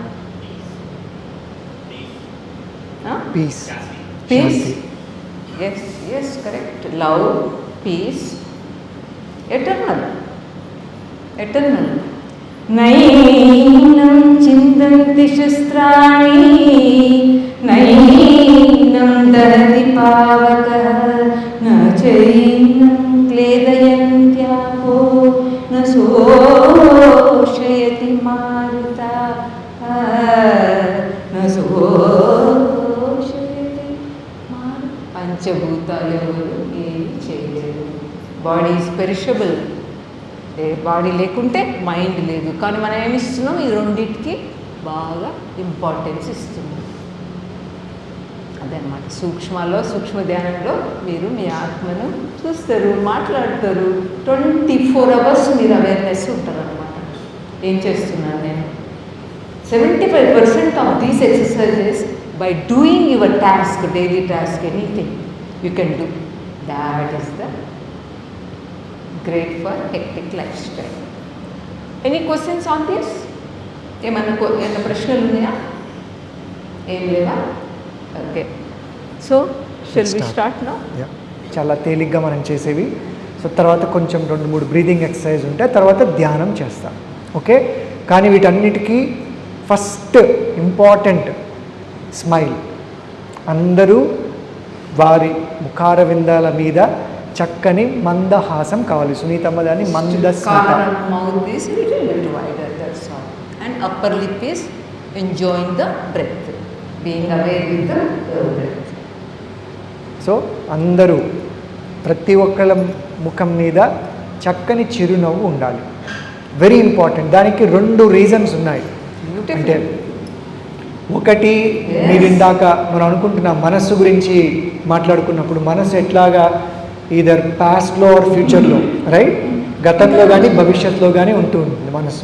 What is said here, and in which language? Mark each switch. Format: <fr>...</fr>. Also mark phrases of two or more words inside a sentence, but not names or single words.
<en>పీస్. Yes correct. Love, peace, eternal.</en> <sa>నైనం చిందంత दहन्ति शस्त्राणि नैनं दहति पावकः न चैनं क्लेदयन्त्यापो न शोषयति मारुता न शोषयति</sa> <te>పంచభూతాలు ఎవరు ఏమి చేయలేరు.</te> <en>body is perishable.</en> <te>బాడీ లేకుంటే మైండ్ లేదు. కానీ మనం ఏమి ఇస్తున్నాం? ఈ రెండింటికి బాగా ఇంపార్టెన్స్ ఇస్తున్నాం. అదనమాట సూక్ష్మలో, సూక్ష్మ ధ్యానంలో మీరు మీ ఆత్మను చూస్తారు, మాట్లాడతారు. 24 hours మీరు అవేర్నెస్ ఉంటారనమాట. ఏం చేస్తున్నాను నేను?</te> <en>75% of these exercises by doing your task, daily task, anything you can do. That is the great for hectic lifestyle. Any questions on this?</en> <te>ఏమన్నా ప్రశ్నలు ఉన్నాయా? ఏం లేవా?</te> <en>ఓకే. so shall we start now?</en> <te>చాలా తేలిగ్గా మనం చేసేవి. సో తర్వాత కొంచెం 2-3 బ్రీదింగ్ ఎక్సర్సైజ్ ఉంటాయి, తర్వాత ధ్యానం చేస్తాం. ఓకే. కానీ వీటన్నిటికీ</te> <en>first important smile.</en> <te>అందరూ వారి ముఖార విందాల మీద చక్కని మందహాసం కావాలి. సునీతమ్మ దాన్ని మందస్మిత.</te> <en>Mouth is little bit wider, that's all. And upper lip is enjoying the breath, being aware with the breath.</en> <te>సో అందరూ ప్రతి ఒక్కళ్ళ ముఖం మీద చక్కని చిరునవ్వు ఉండాలి.</te> <en>very important.</en> <te>దానికి 2 రీజన్స్ ఉన్నాయి. అంటే ఒకటి, మీరు ఇందాక మనం అనుకుంటున్న మనస్సు గురించి మాట్లాడుకున్నప్పుడు, మనస్సు ఎట్లాగా</te> <en>either pastలో or futureలో,</en> <te>రైట్, గతంలో కానీ భవిష్యత్తులో కానీ ఉంటూ ఉంటుంది మనస్సు.</te>